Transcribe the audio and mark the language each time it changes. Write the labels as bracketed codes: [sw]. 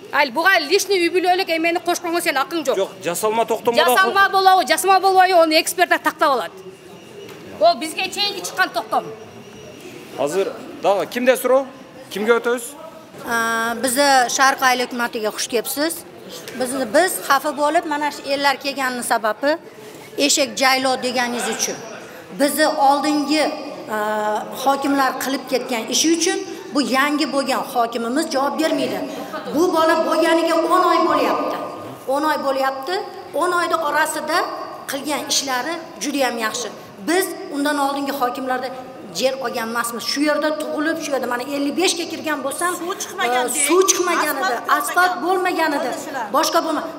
[ky] Буга личный үй бүлөлүк эмени кошконго сен акың жок. Жок, жасалма токтомго жасалма болобу, жасалма болбойбу, аны эксперттер тактап алат. Ол бизге чейинки чыккан токтом. Азыр дагы кимде суроо? Кимге өтөбүз? Биз Шарк айыл өкмөтүгө хуш кепсиз. [uz] Биз xafa болуп, mana shu ellar kelganning sababi eshak jayloo deganingiz uchun. Bizni oldingi hokimlar qilib ketgan ishi uchun bu yangi bo'lgan hokimimiz javob bermaydi. Bu bola bo'lganiga 10 oy bo'lyapti. 10 oy bo'lyapti. 10 oyda orasida qilgan ishlari juda ham yaxshi. Biz undan oldingi hokimlarda yer olgan emasmiz. Shu yerda tug'ilib, shu yerda mana 55 ga kirgan bo'lsam, suv chiqmagan edi, asfalt bo'lmagan edi. Boshqa bo'lma.